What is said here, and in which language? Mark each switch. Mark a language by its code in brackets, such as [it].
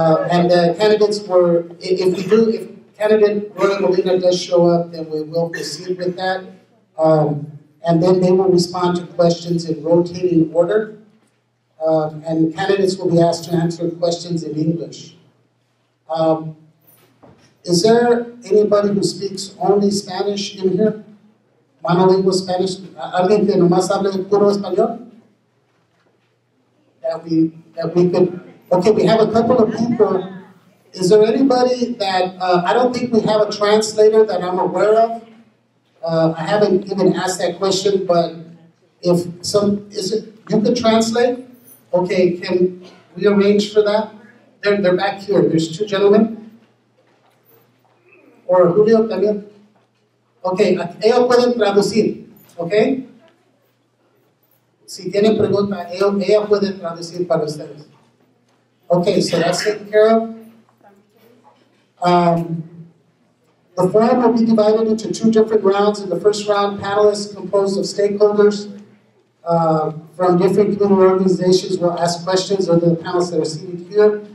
[en] And the candidates were, if candidate Gloria Molina does show up, then we will proceed with that. And then they will respond to questions in rotating order. And candidates will be asked to answer questions in English. Is there anybody who speaks only Spanish in here? monolingual Spanish, [es] alguien que nomás hable puro español? [en] That we could, okay, we have a couple of people. Is there anybody that, I don't think we have a translator that I'm aware of. I haven't even asked that question, but if you could translate? Okay, can we arrange for that? They're back here. There's two gentlemen. Or Julio también. [es] Okay, ellos pueden traducir, okay? Si tienen pregunta, ella puede traducir para ustedes. [en] Okay, so that's taken care of. The forum will be divided into two different rounds. In the first round, panelists composed of stakeholders from different community organizations will ask questions, or the panelists that are seated here.